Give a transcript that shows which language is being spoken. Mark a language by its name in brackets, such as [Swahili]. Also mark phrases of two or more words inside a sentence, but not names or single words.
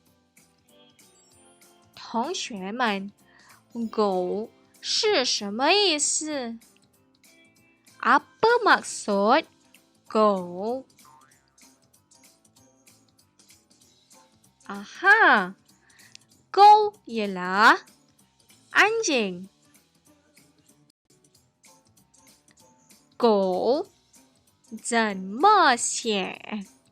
[Chinese] 同学们，狗是什么意思？ [Malay] Apa maksud 狗？Aha,狗 ialah anjing. [Chinese] 狗怎么写？